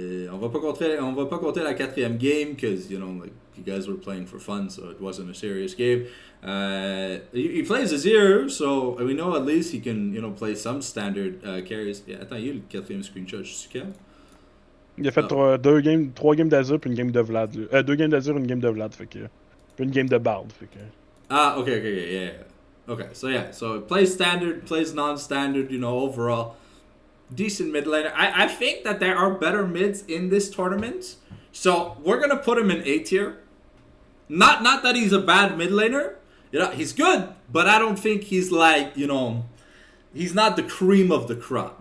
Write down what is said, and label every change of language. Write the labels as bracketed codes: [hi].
[fr] On va pas compter la quatrième game, [en] because, like, you guys were playing for fun, so it wasn't a serious game. He plays Azir, so we know at least he can, play some standard carries. [fr] Yeah, attends, il y a eu le quatrième screenshot, je suis calme. Il a fait 3 games d'Azur puis une game de Vlad. 2 games d'Azur, une game de Vlad, fait que. Puis une game de Bard, fait que. [en] Okay, yeah. Okay, so it plays standard, plays non-standard, overall. Decent mid laner. I think that there are better mids in this tournament, so we're gonna put him in A tier. Not that he's a bad mid laner. He's good, but I don't think he's like, he's not the cream of the crop.